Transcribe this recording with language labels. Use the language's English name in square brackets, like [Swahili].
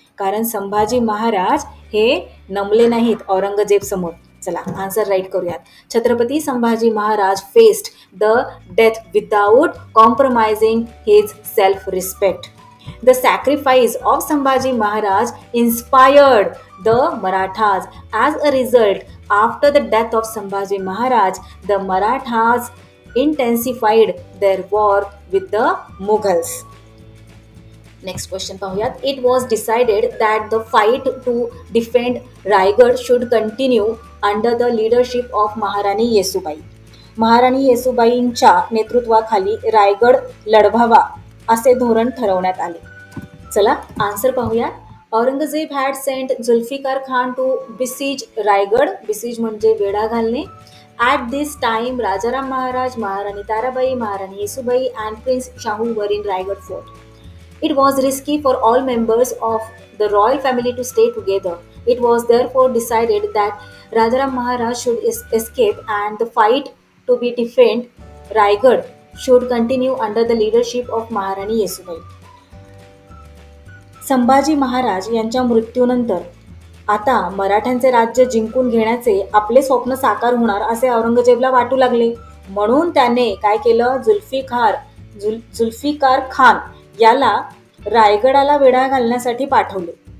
[Marathi] कारण संभाजी महाराज हे नमले नाहीत औरंगजेब समोर. चला आन्सर राईट करूयात. [English] Chhatrapati Sambhaji Maharaj faced the death without compromising his self respect. The sacrifice of Sambhaji Maharaj inspired the Marathas. As a result, after the death of Sambhaji Maharaj, the Marathas intensified their war with the Mughals. Next question [Marathi] पाहूयात. [English] It was decided that the fight to defend Raigad should continue under the leadership of Maharani Yesubai. [Marathi] महाराणी येसुबाईंच्या नेतृत्वाखाली रायगड लढवावा असे धोरण ठरवण्यात आले. चला answer पाहूया. [English] Aurangzeb had sent Zulfikar Khan to besiege Raigad. [Marathi] बिसीज म्हणजे वेढा घालणे. [English] At this time Rajaram Maharaj, Maharani Tarabai, Maharani Yesubai and prince Shahu were in Raigad fort. It was risky for all members of the royal family to stay together. It was therefore decided that Rajaram Maharaj should escape and the fight to be defend Raigad should continue under the leadership of Maharani Yesubai. [Marathi] Sambhaji Maharaj यांच्या मृत्यूनंतर आता मराठ्यांचे राज्य जिंकून घेण्याचे आपले स्वप्न साकार होणार असे औरंगजेबला वाटू लागले. म्हणून त्याने काय केलं? जुल्फिकार जुल्फिकार खान याला रायगडाला वेढा घालण्यासाठी पाठवले.